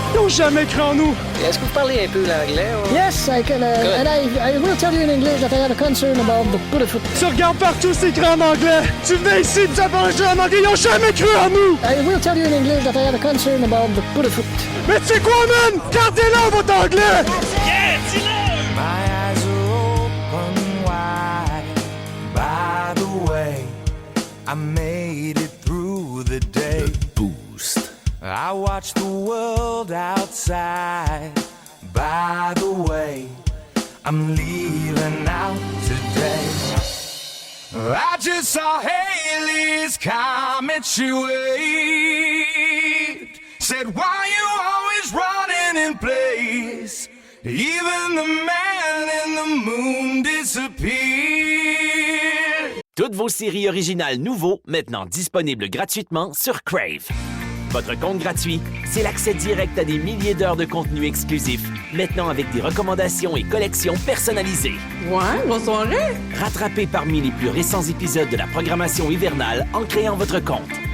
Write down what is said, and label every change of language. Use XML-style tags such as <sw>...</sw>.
<fr>Jamais cru en nous. Est-ce que vous parlez un peu l'anglais?</fr> <en>Or? Yes, I can. And I will tell you in English that I have a concern about the Buddhafoot.</en> <fr>Tu regardes partout, c'est écrit en anglais. Tu venais ici, tu as parlé en anglais. Ils ont jamais cru en nous. I will tell you in English that I have a concern about the Buddhafoot. Mais tu sais quoi, man? Gardez-le, votre anglais.</fr> <en>Yeah,</en> <fr>dis-le!</fr> <en>My eyes are open wide. By the way, I made it through the day. Boost. I watch the world outside. By the way, I'm leaving out today. I just saw Haley's comet she waved. Said, why you always running in place? Even the man in the moon disappeared.</en> <fr>Toutes vos séries originales nouveaux, maintenant disponibles gratuitement sur Crave. Votre compte gratuit, c'est l'accès direct à des milliers d'heures de contenu exclusif, maintenant avec des recommandations et collections personnalisées. Ouais, bonne soirée! Rattrapez parmi les plus récents épisodes de la programmation hivernale en créant votre compte.</fr>